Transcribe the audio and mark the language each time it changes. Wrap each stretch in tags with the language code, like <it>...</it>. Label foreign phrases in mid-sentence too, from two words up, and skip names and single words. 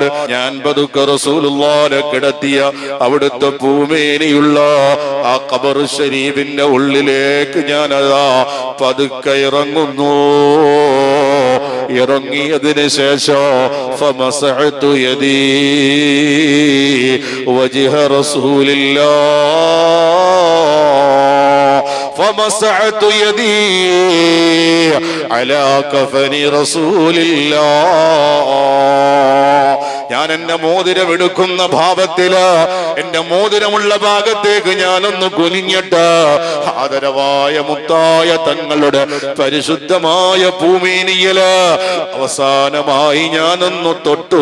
<ml>ഞാൻ പതുക്കെ റസൂലുള്ളാഹിനെ കിടത്തിയ അവിടുത്തെ ഭൂമിയിലുള്ള ആ ഖബർ ശരീഫിന്റെ ഉള്ളിലേക്ക് ഞാൻ അതാ പതുക്കെ ഇറങ്ങുന്നു. ഇറങ്ങിയതിന് ശേഷം</ml> <ar>فمسحت يدي وجه رسول الله, فمسحت يدي على كفن رسول الله.</ar> <ml>ഞാൻ എന്റെ മോതിരം എടുക്കുന്ന ഭാവത്തില്, എന്റെ മോതിരമുള്ള ഭാഗത്തേക്ക് ഞാനൊന്ന് കുനിഞ്ഞിട്ട് ആദരവായ മുത്തായ തങ്ങളുടെ പരിശുദ്ധമായ ഭൂമിയില് അവസാനമായി ഞാനൊന്ന് തൊട്ടു.</ml>